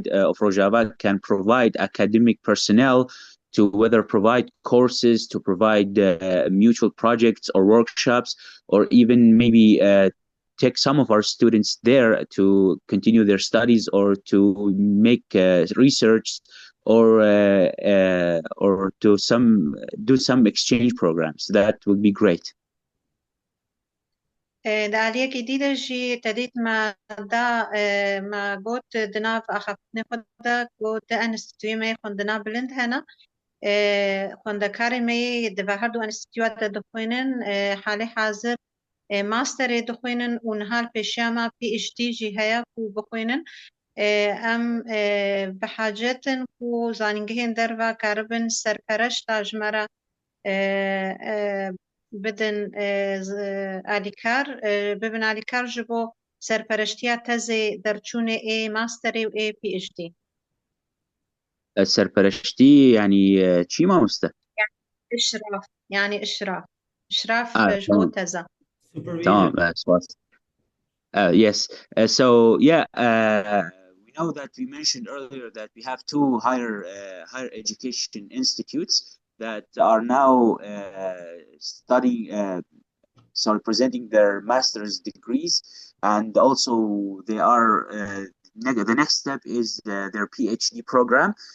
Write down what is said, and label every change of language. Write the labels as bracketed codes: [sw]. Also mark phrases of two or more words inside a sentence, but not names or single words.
[en] of Rojava can provide academic personnel to whether provide courses, to provide mutual projects or workshops, or even maybe take some of our students there to continue their studies or to make research or to do some exchange programs. That would be great. [ku] د aliyekî dî de jî tedît me da me got di nav axaftinê xwe de got di enstitûyê me yê xwendina bilind hene xwendekarê me yê di ve her du enstitûya de dixwînin halê hazir masterê dixwînin û niha li pêşiya me PhD jî heye ku bixwînin em bi hacetin ku zanîngehên derve karibin serpereşta ji me re بدن آلیکار ببن آلیکار جبو سرپرشتیا تزه درچونه ای ماستری و ای پی اچ دی. سرپرشتی يعني چی ماموستا؟ يعني إشراف جبو تزه. [en] تمام yes so yeah we know that we mentioned earlier that we have two higher education institutes that are now presenting their master's degrees, and also they are the next step is their PhD program.